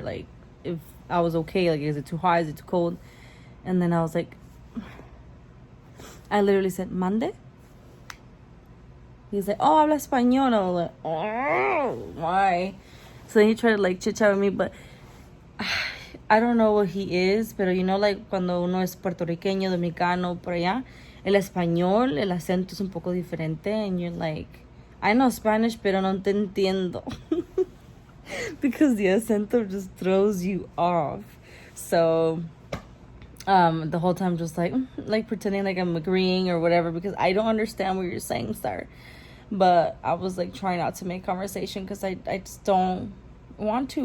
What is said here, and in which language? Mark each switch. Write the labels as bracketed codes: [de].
[en] Like, if I was okay. Like, is it too hot? Is it too cold? And then I was like, I literally said, [es] ¿Mande? [en] He's like, oh, [es] habla español. [en] I was like, oh, why? So then he tried to, like, chit-chat with me. But I don't know what he is. [es] Pero, [en] like, [es] cuando uno es puertorriqueño, dominicano, por allá, el español, el acento es un poco diferente. [en] And you're like, I know Spanish, [es] pero no te entiendo. [en] Because the acento just throws you off. So, the whole time just like pretending like I'm agreeing or whatever because I don't understand what you're saying, sir. But I was like trying not to make conversation because I just don't want to.